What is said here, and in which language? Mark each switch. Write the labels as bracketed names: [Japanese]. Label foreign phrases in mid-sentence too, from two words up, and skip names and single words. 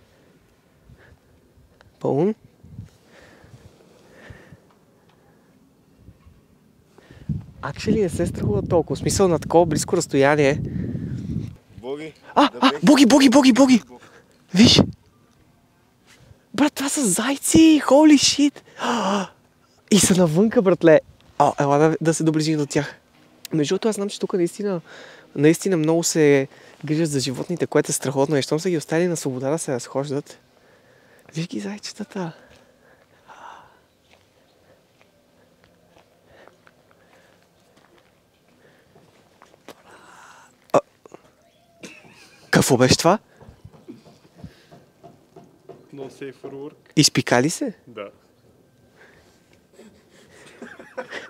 [Bulgarian] Паун? Actually не се страхува толкова. В смисъл на такова близко разстояние. Боги! Боги! Виж! Брат, това са зайци! [English] Holy shit! [Bulgarian] И са навънка, братле! Ела да се доближим до тях. Между другото, аз знам, че тук наистина много се грижат за животните, което е страхотно. И щом са ги оставили на свобода да се разхождат. Виж ги зайчетата! Какво беше това? [English] No safe for work. [Bulgarian] Изпика ли се? Да.